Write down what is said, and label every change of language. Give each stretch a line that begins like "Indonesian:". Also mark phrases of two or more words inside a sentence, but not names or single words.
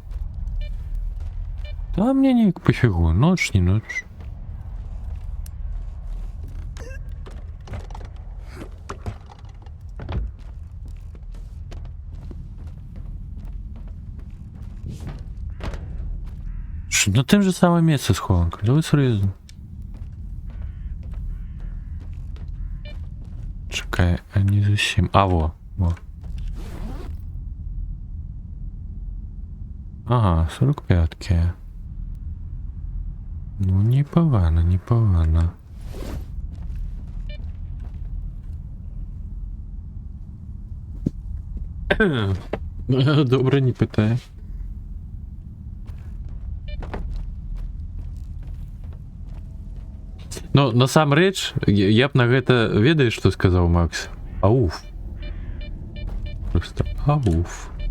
Russian: Да мне не пофигу, ночь, не ночь. На тем же самое место схованка.
Ukrainian: Давай серйозно. Чекай, а не зовсім. А, во. Ага, 45-ки. Ну, непогано, непогано. Добре, не питай. Ну,
Belarusian: насамрэч, я б на гэта, ведаеш, што сказаў Макс? Ауф. Просто ауф.